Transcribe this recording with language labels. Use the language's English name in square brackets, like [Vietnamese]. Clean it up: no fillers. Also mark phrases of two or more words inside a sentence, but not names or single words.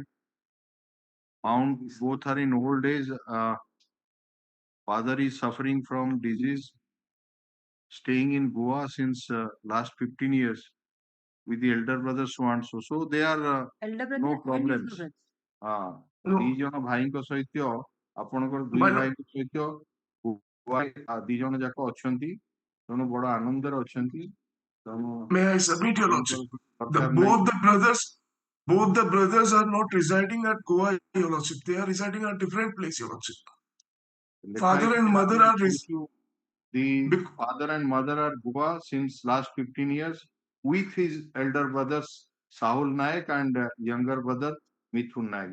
[English] Found both are in old age. Father is suffering from disease. Staying in Goa since last 15 years with the elder brother so and so. So they are Elder brother no and his problems. brother. [Odia] ଦି ଜଣ ଭାଇଙ୍କ ସହିତ ଆପଣଙ୍କର ଦୁଇ [English] But- [Odia] ଭାଇଙ୍କ ସହିତ ଦି ଜଣ ଯାକ ଅଛନ୍ତି, ତେଣୁ ବଡ ଆନନ୍ଦରେ ଅଛନ୍ତି। [English] May I submit, Your Lordship? [Odia] ଦରକାର ନାହିଁ। [English] Both the brothers are not residing at Goa, Your Lordship. They are residing at different place, Your Lordship. Father and mother are The father and mother are Goa since last 15 years with his elder brothers Sahul Naik and younger brother Mithun Naik.